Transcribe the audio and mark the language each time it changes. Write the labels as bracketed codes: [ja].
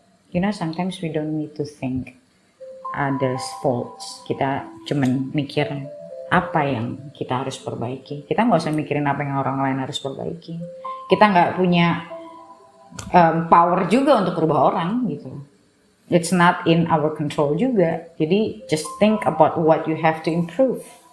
[en] You know, sometimes we don't need to think others' faults. [id] Kita cuman mikir apa yang kita harus perbaiki. Kita nggak usah mikirin apa yang orang lain harus perbaiki. Kita nggak punya power juga untuk rubah orang gitu. [en] It's not in our control [id] juga. Jadi [en] just think about what you have to improve.